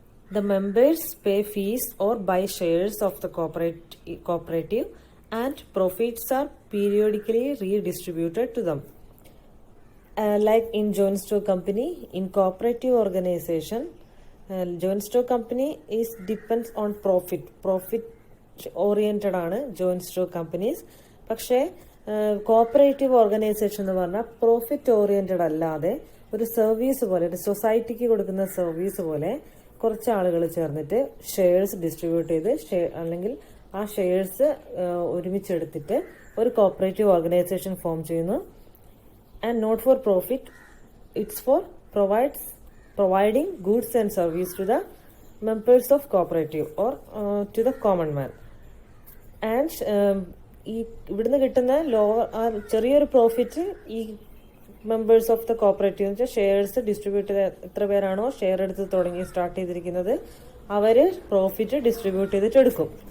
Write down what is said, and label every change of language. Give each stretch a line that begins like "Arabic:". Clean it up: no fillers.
English: The members pay fees or buy shares of the cooperative and profits are periodically redistributed to them. Like in joint stock company, in cooperative organization, joint stock company is depends on profit oriented
Malayalam: ആണ് joint stock companies. പക്ഷേ cooperative organisation എന്ന് പറഞ്ഞാൽ profit oriented അല്ലാതെ ഒരു service പോലെ, ഒരു സൊസൈറ്റിക്ക് കൊടുക്കുന്ന സർവീസ് പോലെ കുറച്ച് ആളുകൾ ചേർന്നിട്ട് ഷെയർസ് ഡിസ്ട്രിബ്യൂട്ട് ചെയ്ത് അല്ലെങ്കിൽ ആ ഷെയർസ് ഒരുമിച്ചെടുത്തിട്ട് ഒരു കോപ്പറേറ്റീവ് ഓർഗനൈസേഷൻ ഫോം ചെയ്യുന്നു.
English: And not for profit, it's for providing goods and service to the members of cooperative or to the common man.
Malayalam: And ഈ ഇവിടുന്ന് കിട്ടുന്ന ചെറിയൊരു പ്രോഫിറ്റ് ഈ members of the cooperative shares distribute ചെയ്ത് എത്ര പേരാണോ share എടുത്ത് സ്റ്റാർട്ട് ചെയ്തിരിക്കുന്നത് അവര് പ്രോഫിറ്റ് ഡിസ്ട്രിബ്യൂട്ട് ചെയ്തിട്ട് എടുക്കും.